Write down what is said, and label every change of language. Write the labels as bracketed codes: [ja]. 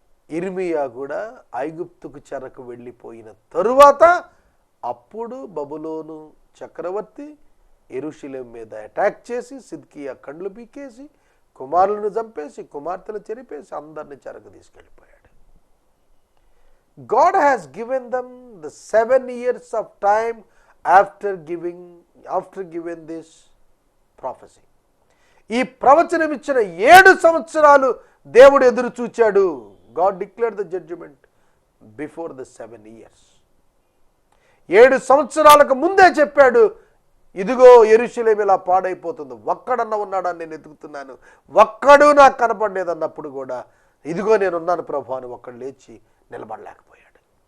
[te] ఇర్మియా కూడా ఐగుప్తుకు చెరకు వెళ్ళిపోయిన తరువాత అప్పుడు బబులోను చక్రవర్తి యెరూషలేము మీద అటాక్ చేసి సిద్కియా కండ్లు పీకేసి కుమారులను చంపేసి కుమార్తెను చెరిపేసి అందరిని చెరకు తీసుకెళ్ళిపోయాడు. [en] God has given them the 7 years of time after given this prophecy. [te] ఈ ప్రవచనం ఇచ్చిన 7 సంవత్సరాలు దేవుడు ఎదురు చూచాడు. [en] God declared the judgment before the 7 years. [te] 7 సంవత్సరాలకు ముందే చెప్పాడు, ఇదిగో యెరూషలేము ఇలా పాడైపోతుంది, ఒక్కడన్నా ఉన్నాడని నేను ఎదుగుతున్నాను, ఒక్కడు నాకు కనపడలేదన్నప్పుడు కూడా ఇదిగో నేనున్నాను ప్రభు అని ఒక్కడు లేచి నిలబడలేకపోయాడు.